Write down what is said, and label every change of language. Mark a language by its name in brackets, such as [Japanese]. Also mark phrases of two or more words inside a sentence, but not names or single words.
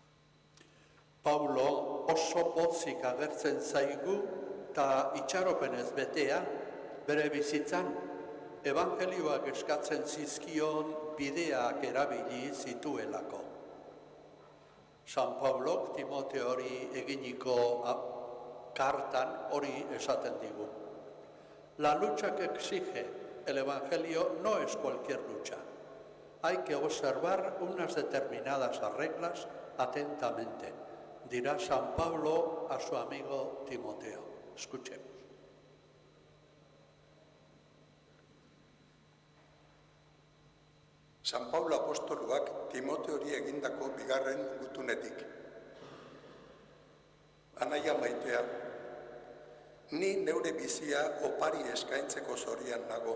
[Basque] Paulo oso pozik agertzen zaigu eta itxaropenez betea, bere bizitzan, evangelioak eskatzen zizkion bideak erabili zituelako. San Paulok Timoteori eginiko kartan hori esaten digu. [Spanish] La lucha que exige el Evangelio no es cualquier lucha. Hay que observar unas determinadas reglas atentamente, dirá San Pablo a su amigo Timoteo. Escuchemos. [Basque] San Paulo apostoluak Timoteori egindako bigarren gutunetik. Anaia maitea, ni neure bizia opari eskaintzeko zorian nago.